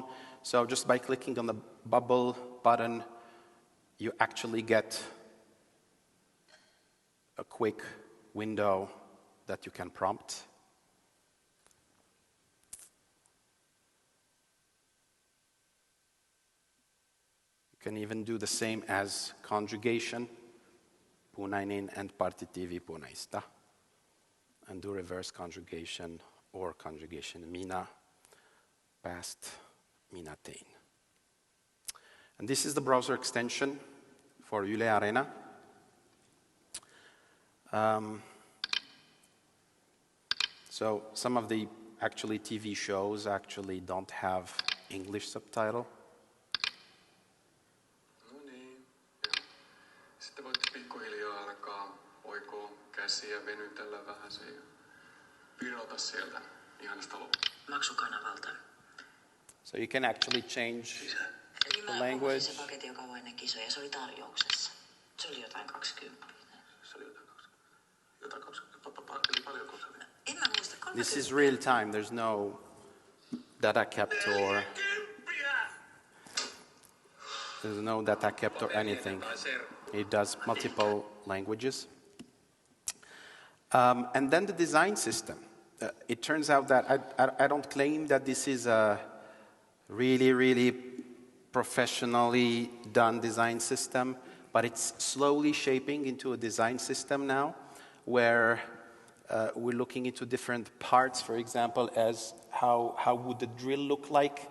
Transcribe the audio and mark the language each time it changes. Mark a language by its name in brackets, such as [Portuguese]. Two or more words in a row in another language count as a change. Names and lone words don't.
[English] So just by clicking on the bubble button, you actually get a quick window that you can prompt. You can even do the same as conjugation, punainen and [Finnish] partitiivi punaista, [English] and do reverse conjugation or conjugation minä, past [Finnish] minä tein. [English] And this is the browser extension for Yle Arena. So some of the actually TV shows actually don't have English subtitle. [Finnish] No niin. Sitten voitte pikkuhiljaa alkaa oikoa käsiä, venytellä vähän se ja virota sieltä ihanasta loppuun. Maksukanavalta. [English] So you can actually change the language. [Finnish] Se paketti, joka on ennen kisoja, se oli tarjouksessa. Se oli jotain 20. Se oli jotain 20. Eli paljonko se oli? En mä muista. 30. [English] This is real time. There's no data kept or there's no data kept or anything. It does multiple languages. And then the design system. It turns out that I don't claim that this is a really professionally done design system, but it's slowly shaping into a design system now where we're looking into different parts, for example, as how would the drill look like.